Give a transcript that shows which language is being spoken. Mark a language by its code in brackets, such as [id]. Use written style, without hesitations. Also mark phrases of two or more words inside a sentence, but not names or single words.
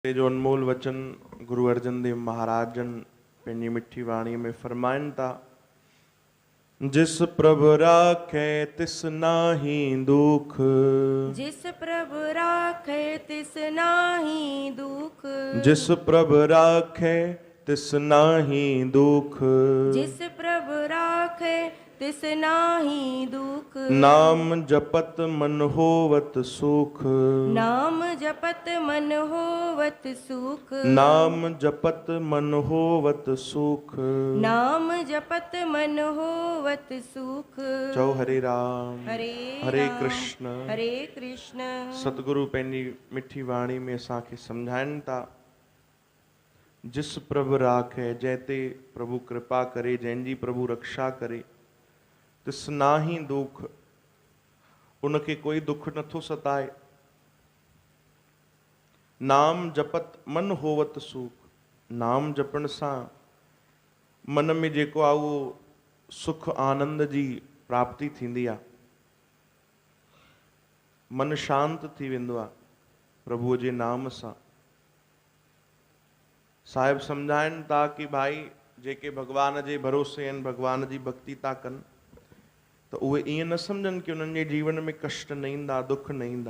[sd] ये जो अनमोल वचन गुरु अर्जन देव महाराज जन पंहिंजी मिठी वाणी में फरमाइनि था। [pa] ਜਿਸੁ ਪ੍ਰਭੁ ਰਾਖੈ ਤਿਸੁ ਨਾਹੀ ਦੁਖ, ਜਿਸੁ ਪ੍ਰਭੁ ਰਾਖੈ ਤਿਸੁ ਨਾਹੀ ਦੁਖ, ਜਿਸੁ ਪ੍ਰਭੁ ਰਾਖੈ ਤਿਸੁ ਨਾਹੀ ਦੁਖ, ਜਿਸੁ ਪ੍ਰਭੁ ਰਾਖੈ ਤਿਸੁ ਨਾਹੀ ਦੁਖ। ਨਾਮੁ ਜਪਤ ਮਨਿ ਹੋਵਤ ਸੂਖ, ਨਾਮੁ ਜਪਤ ਮਨਿ ਹੋਵਤ ਸੂਖ, ਨਾਮੁ ਜਪਤ ਮਨਿ ਹੋਵਤ ਸੂਖ। ਨਾਮੁ ਜਪਤ ਮਨਿ ਹੋਵਤ ਸੂਖ। [sd] चौ हरे राम हरे हरे राम, कृष्ण हरे कृष्ण। सतगुरु पंहिंजी मिठी वाणी में असांखे सम्झाइनि था। [pa] ਜਿਸੁ ਪ੍ਰਭੁ ਰਾਖੈ, [sd] जैते प्रभु कृपा करे, जंहिंजी प्रभु रक्षा करे, [pa] ਤਿਸੁ ਨਾਹੀ ਦੁਖ, [sd] उनखे कोई दुख नथो सताए। [pa] ਨਾਮੁ ਜਪਤ ਮਨਿ ਹੋਵਤ ਸੂਖ, [sd] नाम जपण सां मन में जेको आहे उहो सुख आनंद जी प्राप्ति थींदी आहे। मन शांत थी वेंदो आहे प्रभुअ जे नाम सां। साहिब सम्झाइनि था कि भाई जेके भगवान जे भरोसे आहिनि, भगवान जी भक्ति था कनि, त उहे ईअं न सम्झनि कि उन्हनि जे जीवन में कष्ट न ईंदा, दुख न ईंदा।